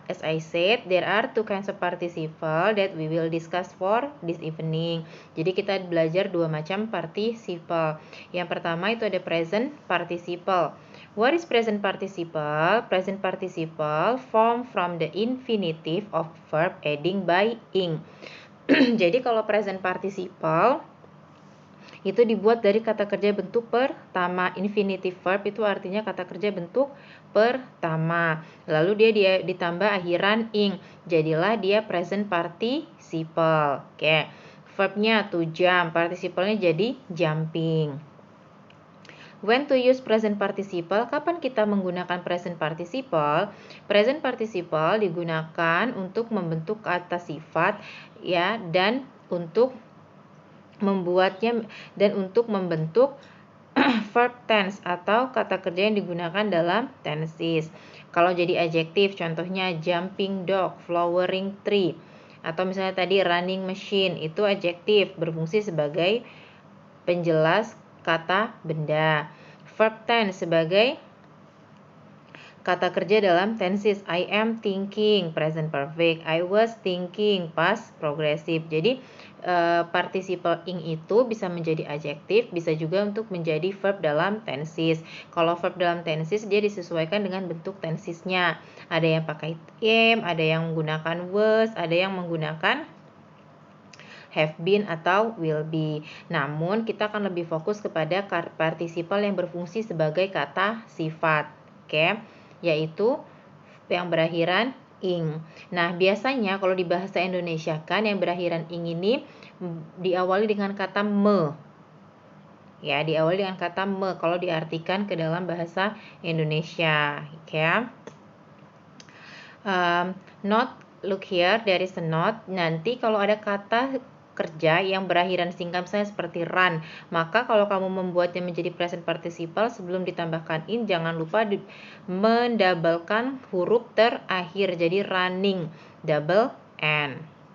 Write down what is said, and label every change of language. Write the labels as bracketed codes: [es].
[en] As I said, there are two kinds of participle that we will discuss for this evening. [id] Jadi kita belajar dua macam participle. Yang pertama itu ada present participle. [en] What is present participle? Present participle formed from the infinitive of verb ending by ing. [id] Jadi kalau present participle itu dibuat dari kata kerja bentuk pertama. Infinitive verb itu artinya kata kerja bentuk pertama. Lalu dia ditambah akhiran ing. Jadilah dia present participle. Oke. Verbnya to jump, participalnya jadi jumping. [en] When to use present participle? [id] Kapan kita menggunakan present participle? Present participle digunakan untuk membentuk kata sifat, ya, dan untuk membuatnya dan untuk membentuk verb tense atau kata kerja yang digunakan dalam tenses. Kalau jadi adjektif, contohnya jumping dog, flowering tree. Atau misalnya tadi running machine, itu adjektif, berfungsi sebagai penjelas kata benda. Verb tense sebagai kata kerja dalam tenses. [en] I am thinking, present perfect. I was thinking, past progressive. [id] Jadi participle ing itu bisa menjadi adjektif, bisa juga untuk menjadi verb dalam tenses. Kalau verb dalam tenses dia disesuaikan dengan bentuk tensesnya. Ada yang pakai am, ada yang menggunakan was, ada yang menggunakan have been atau will be. Namun kita akan lebih fokus kepada participle yang berfungsi sebagai kata sifat, oke? Yaitu yang berakhiran ing. Nah, biasanya kalau di bahasa Indonesia kan yang berakhiran ing ini diawali dengan kata me. Ya, diawali dengan kata me kalau diartikan ke dalam bahasa Indonesia, oke? [en] Not, look here, there is a not. [id] Nanti kalau ada kata kerja yang berakhiran singkat misalnya seperti run, maka kalau kamu membuatnya menjadi present participle sebelum ditambahkan in, jangan lupa mendabelkan huruf terakhir, jadi running, double n.